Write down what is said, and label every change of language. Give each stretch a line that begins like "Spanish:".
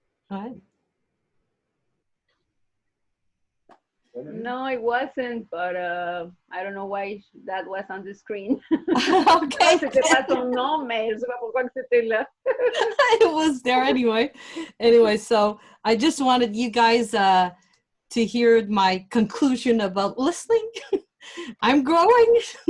English: Right. No, it wasn't, but I don't know why that was on the screen. Okay.
French: C'était pas son nom, mais je sais pas pourquoi que c'était là.
English: It was there anyway. Anyway, so I just wanted you guys to hear my conclusion about listening. I'm growing.